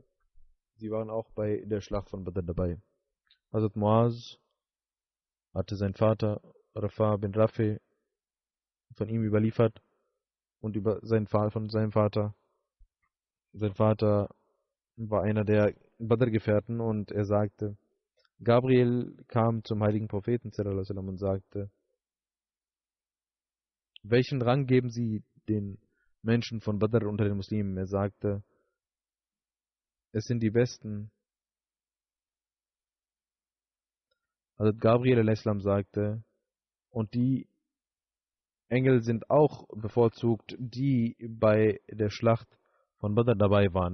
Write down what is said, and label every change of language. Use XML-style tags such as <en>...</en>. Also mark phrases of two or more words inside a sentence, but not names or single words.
<de>Sie waren auch bei der Schlacht von Badr dabei. Hazrat Muaz hatte sein Vater Rafa bin Rafi von ihm überliefert und von seinem Vater. Sein Vater war einer der Badr-Gefährten, und er sagte, Gabriel kam zum heiligen Propheten</de> <ar>صلى الله عليه وسلم</ar> <de>und sagte, welchen Rang geben Sie den Menschen von Badr unter den Muslimen? Er sagte, es sind die Besten. Also Gabriel a.s. sagte, und die Engel sind auch bevorzugt, die bei der Schlacht von Badr dabei waren.</de>